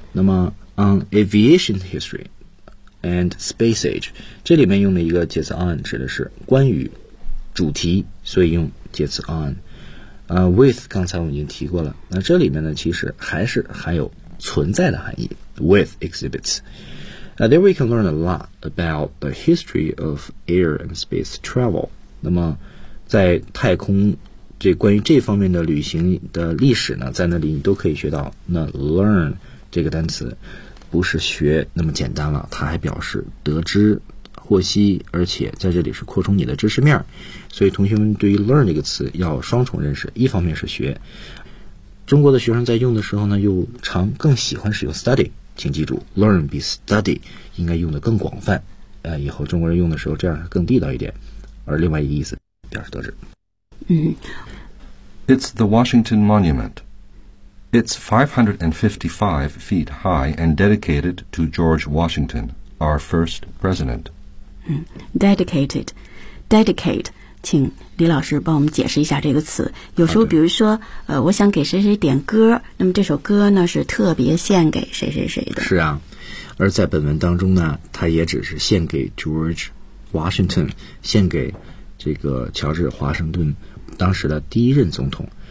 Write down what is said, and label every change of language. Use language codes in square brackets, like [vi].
[zh] 那么 [en] on aviation history and space age, [zh] 这里面用的一个介词 on 指的是关于主题，所以用介词 on. With 刚才我已经提过了，那这里面呢其实还是含有存在的含义 [en] with exhibits. There we can learn a lot about the history of air and space travel. [zh] 那么在太空这关于这方面的旅行的历史呢，在那里你都可以学到。那 learn 这个单词不是学那么简单了，它还表示得知、获悉，而且在这里是扩充你的知识面。所以同学们对于 learn 这个词要双重认识，一方面是学。中国的学生在用的时候呢，又常更喜欢使用 study。请记住 ，learn 比 study 应该用的更广泛。以后中国人用的时候这样更地道一点。而另外一个意思。 [en] It's the Washington Monument. It's 555 feet high and dedicated to George Washington, our first president. Dedicated. Dedicate. [zh] 请李老师帮我们解释一下这个词。有时候比如说、okay. 我想给谁谁点歌，那么这首歌呢是特别献给谁谁谁的。是啊，而在本文当中呢，它也只是献给 George Washington, 献给这个乔治华盛顿当时的第一任总统。